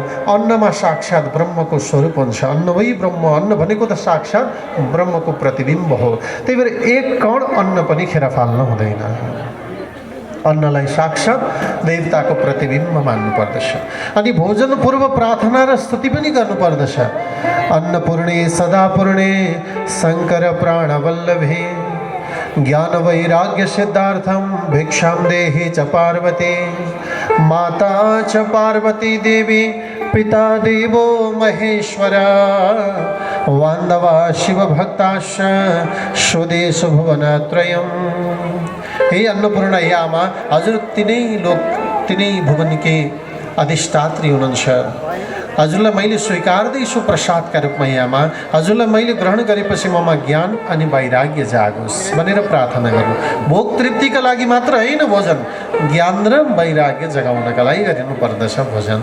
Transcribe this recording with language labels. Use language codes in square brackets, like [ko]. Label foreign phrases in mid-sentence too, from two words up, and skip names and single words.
[ne] अन्नमा साक्षात ब्रह्मको स्वरूप हुन्छ। [sa] अन्न वै ब्रह्म, [ne] अन्न भनेको त साक्षात ब्रह्मको प्रतिबिम्ब हो। त्यही भएर एक कण अन्न पनि खेर फाल्नु हुँदैन। अन्नलाई साक्षात देवताको प्रतिबिम्ब मान्नु पर्दछ। अनि भोजन पूर्व प्रार्थना र स्तुति पनि गर्नुपर्दछ। [sa] अन्नपूर्णे सदापूर्णे शङ्कर प्राणवल्लभे ज्ञान वैराग्य सिद्धार्थम भिक्षां देहि च पार्वती माता च पार्वती देवी पिता देवो महेश्वरा वान्दवा शिवभक्ताश्च स्वदेश भुवनत्रयम्। [ne] हे अन्नपूर्ण, हे आमा, हजुर तिनै लोक तिनै भुवनकी अधिष्ठात्री हुनुहुन्छ। हजुरलाई मैले स्वीकार्दैछु प्रसादका रूपमा। हे आमा, हजुरलाई मैले ग्रहण गरेपछि ममा ज्ञान अनि वैराग्य जागोस् भनेर प्रार्थना गर्नु। भोक तृप्तिका लागि मात्र होइन भोजन, ज्ञान र वैराग्य जगाउनका लागि गरिनु पर्दछ भोजन।